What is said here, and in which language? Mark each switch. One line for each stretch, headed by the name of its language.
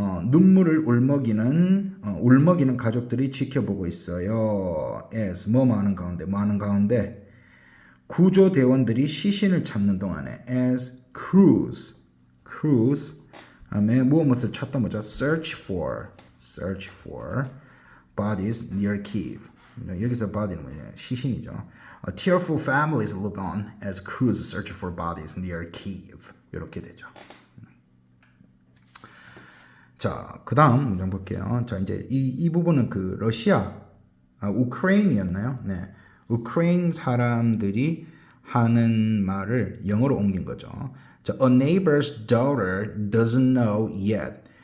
Korean: 눈물을 울먹이는 가족들이 지켜보고 있어요. as 뭐 하는 가운데 구조대원들이 시신을 찾는 동안에
English: as crews
Korean: 다음에 무엇을 찾다 뭐죠?
English: search for bodies near Kiev.
Korean: 여기서 body는 뭐예요? 시신이죠.
English: Tearful families look on as crews search for bodies near Kiev.
Korean: 이렇게 되죠. 자, 그 다음 문장 볼게요. 자, 이제 이 부분은 그 우크레인이었나요? 네. 우크레인 사람들이 하는 말을 영어로 옮긴 거죠.
English: 자, a neighbor's daughter doesn't know yet.